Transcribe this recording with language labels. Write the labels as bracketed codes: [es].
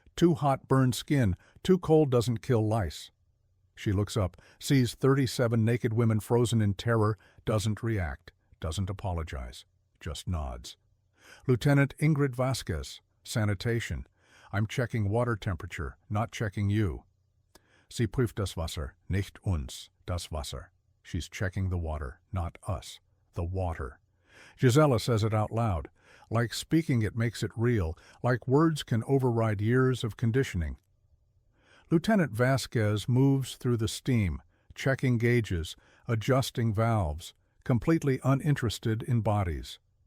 [en] Too hot burns skin, too cold doesn't kill lice. She looks up, sees 37 naked women frozen in terror, doesn't react, doesn't apologize, just nods. Lieutenant Ingrid Vasquez, sanitation. I'm checking water temperature, not checking you. [de] Sie prüft das Wasser, nicht uns, das Wasser. [en] She's checking the water, not us, the water. Gisela says it out loud. Like speaking it makes it real, like words can override years of conditioning. Lieutenant Vasquez moves through the steam, checking gauges, adjusting valves, completely uninterested in bodies.